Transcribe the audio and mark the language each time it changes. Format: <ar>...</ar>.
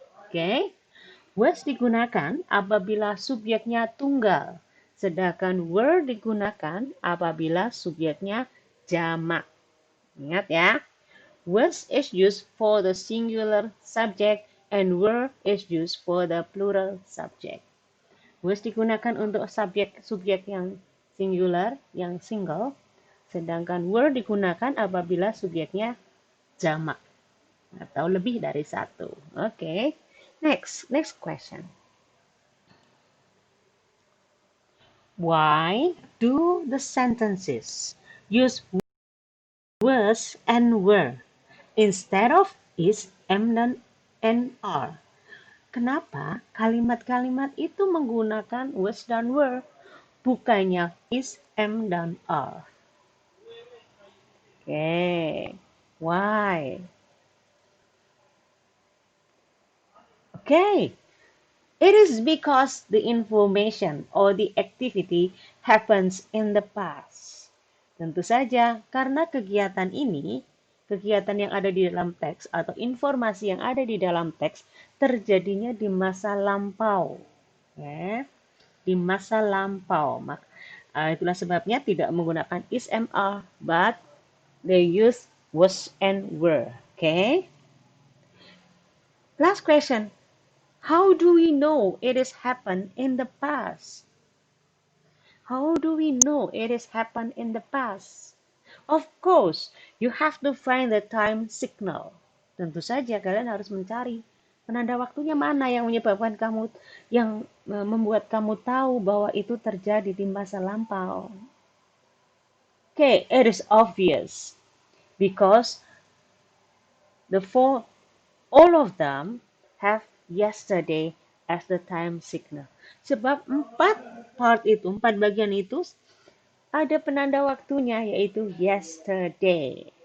<id>Okay? Was digunakan apabila subjeknya tunggal, sedangkan were digunakan apabila subjeknya jamak. Ingat ya.</id> <en>Was is used for the singular subject and were is used for the plural subject.</en> <id>Was digunakan untuk subjek yang singular, yang single, Sedangkan were digunakan apabila subjeknya jamak atau lebih dari satu. Oke.</id> <en>Next question. Why do the sentences use was and were instead of is, am, dan and are?</en> <id>Kenapa kalimat-kalimat itu menggunakan was dan were, bukannya is, am, dan are?</id> <en>Okay, why? Okay, it is because the information or the activity happens in the past.</en> <id>Tentu saja, karena kegiatan ini, kegiatan yang ada di dalam teks atau informasi yang ada di dalam teks terjadinya di masa lampau. Ya, di masa lampau. Itulah sebabnya tidak menggunakan</id> <en>is, am, are, but they use was and were. Okay? Last question. How do we know it has happened in the past? How do we know it has happened in the past? Of course, you have to find the time signal.</en> <id>Tentu saja kalian harus mencari penanda waktunya mana yang menyebabkan kamu, yang membuat kamu tahu bahwa itu terjadi di masa lampau.</id> <en>Okay, it is obvious because all of them have yesterday as the time signal.</en> <id>Sebab empat bagian itu ada penanda waktunya, yaitu yesterday.</id>